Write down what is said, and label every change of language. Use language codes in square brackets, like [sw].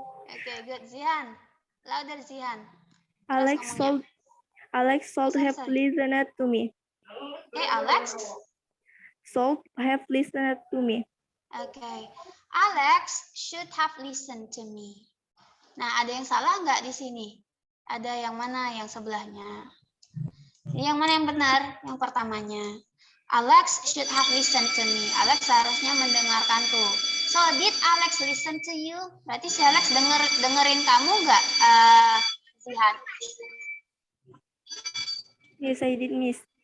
[en] Oke, good Zihan. Louder Zihan. Alex should have listened to me. Okay, Alex. Should have listened to me. Okay, Alex should have listened to me. [id] Nah, ada yang salah nggak di sini? Ada yang mana yang sebelahnya? Yang mana yang benar? Yang pertamanya. [en] Alex should have listened to me. [id] Alex seharusnya mendengarkanku. [en] So, did Alex listen to you? [id] Berarti si Alex dengerin kamu nggak, Zihan? [en] Yes, I did, Miss.